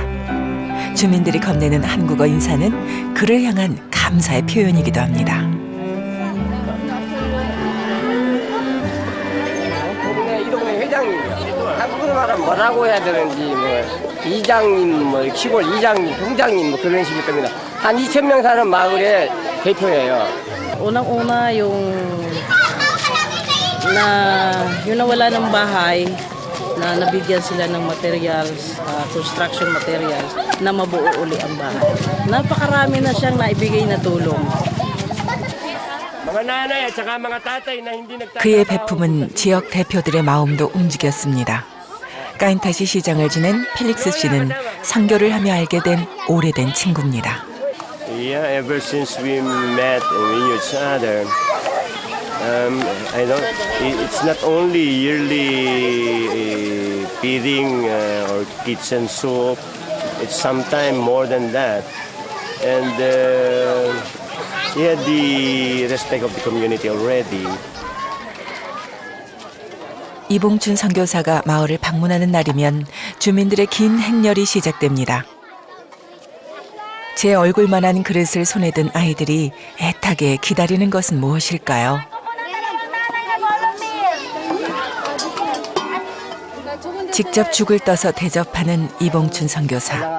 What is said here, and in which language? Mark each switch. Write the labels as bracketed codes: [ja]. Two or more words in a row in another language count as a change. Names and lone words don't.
[ko] 주민들이 건네는 한국어 인사는 그를 향한 감사의 표현이기도 합니다. 이 동네 회장님이요. 한국으로 말하면 뭐라고 해야 되는지 이장님, 시골 이장님, 동장님 그런 식일 겁니다. 한 2,000명 사는 마을의 대표예요. [tl] Unang-una yung nawala ng bahay na nabigyan sila ng materials, [en] construction materials [tl] na mabuo uli ang bahay. Napakarami na siyang naibigay na tulong. [ko] 그의 배품은 지역 대표들의 마음도 움직였습니다. 까인타시 시장을 지낸 펠릭스 씨는 선교를 하며 알게 된 오래된 친구입니다. [en] Yeah, ever since we met and we knew each other, I don't. It's not only yearly feeding or kitchen soup. It's sometimes more than that, and he had the respect of the community already. [ko] 이봉춘 선교사가 마을을 방문하는 날이면 주민들의 긴 행렬이 시작됩니다. 제 얼굴만한 그릇을 손에 든 아이들이 애타게 기다리는 것은 무엇일까요? 직접 죽을 떠서 대접하는 이봉춘 선교사.